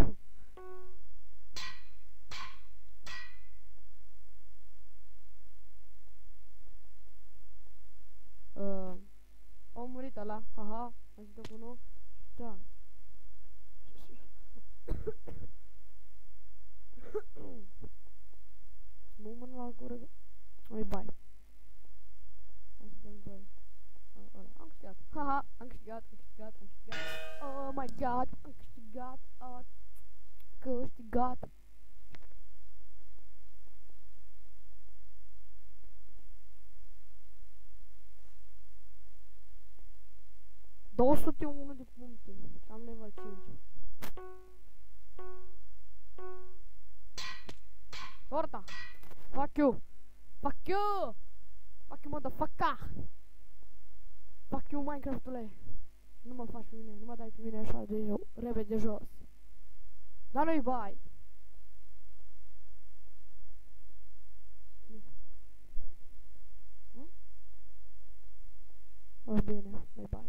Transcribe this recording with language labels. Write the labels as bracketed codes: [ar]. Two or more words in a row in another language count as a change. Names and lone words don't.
[ro] Au murit ăla, haha, am zis cu nu. Da. Mă mână la gură. Nu-i bai. Am zis bai. Am câștigat. Haha, am câștigat. [en] Oh my god, [ro] am câștigat. Câștigat. ...201 de puncte și am level 5. Torta! [en] Fuck you! Fuck you! Fuck you, motherfucker! Fuck you, [ro] Minecraft-ule! Nu mă faci pe mine, nu mă dai pe mine așa de repede jos. Dar nu-i bai! O, bine, nu-i bai.